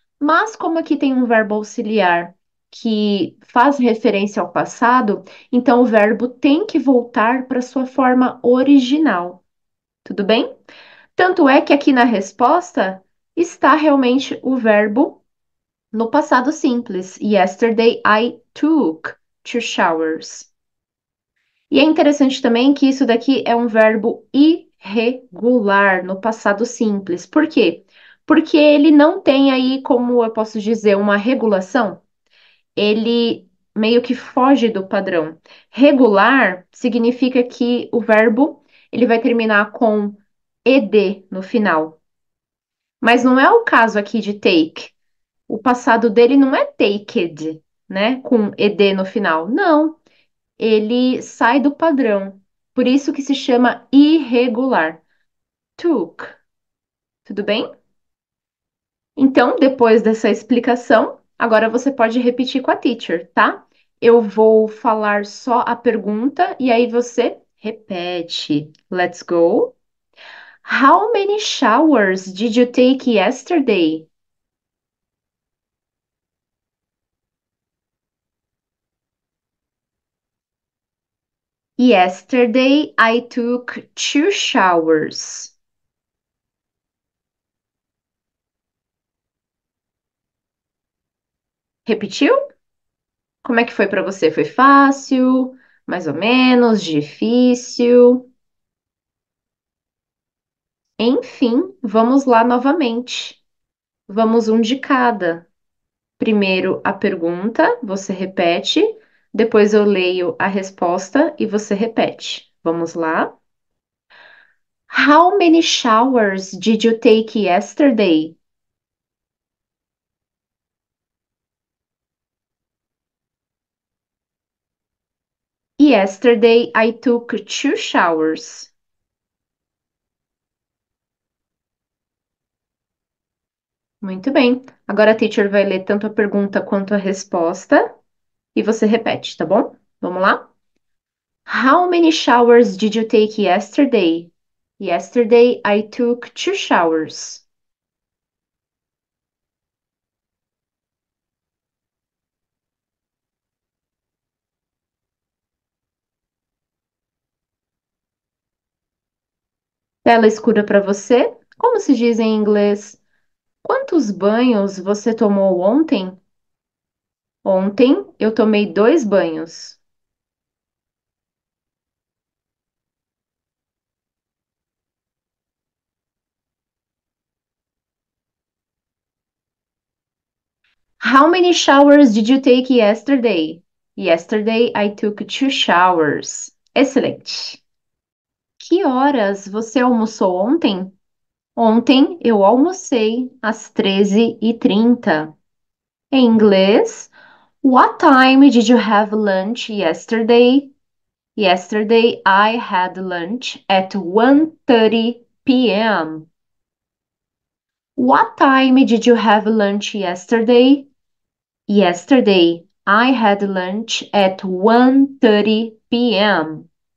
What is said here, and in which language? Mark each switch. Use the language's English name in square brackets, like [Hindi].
[Portuguese] Mas, como aqui tem um verbo auxiliar que faz referência ao passado, então o verbo tem que voltar para sua forma original. Tudo bem? Tanto é que aqui na resposta está realmente o verbo no passado simples. [English] Yesterday I took 2 showers. [Portuguese] E é interessante também que isso daqui é um verbo irregular no passado simples. Por quê? Porque ele não tem aí, como eu posso dizer, uma regulação. Ele meio que foge do padrão. Regular significa que o verbo ele vai terminar com ed no final. Mas não é o caso aqui de take. O passado dele não é taked, né? Com ed no final. Não, ele sai do padrão. Por isso que se chama irregular. took. Tudo bem? Então, depois dessa explicação, agora você pode repetir com a teacher, tá? Eu vou falar só a pergunta e aí você repete. [English] Let's go. How many showers did you take yesterday? Yesterday I took 2 showers. [Portuguese] Repetiu? Como é que foi para você? Foi fácil? Mais ou menos? Difícil? Enfim, vamos lá novamente. Vamos um de cada. Primeiro a pergunta, você repete, depois eu leio a resposta e você repete. Vamos lá? [English] How many showers did you take yesterday? Yesterday I took 2 showers. [Portuguese] Muito bem. Agora a teacher vai ler tanto a pergunta quanto a resposta e você repete, tá bom? Vamos lá? [English] How many showers did you take yesterday? Yesterday I took 2 showers. [Portuguese] Tela escura para você? Como se diz em inglês? Quantos banhos você tomou ontem? Ontem eu tomei 2 banhos. [English] How many showers did you take yesterday? Yesterday I took 2 showers. [Portuguese] Excelente. Que horas você almoçou ontem? Ontem eu almocei às 13h30. Em inglês, [English] what time did you have lunch yesterday? Yesterday I had lunch at 1:30 p.m. What time did you have lunch yesterday? Yesterday I had lunch at 1:30 p.m.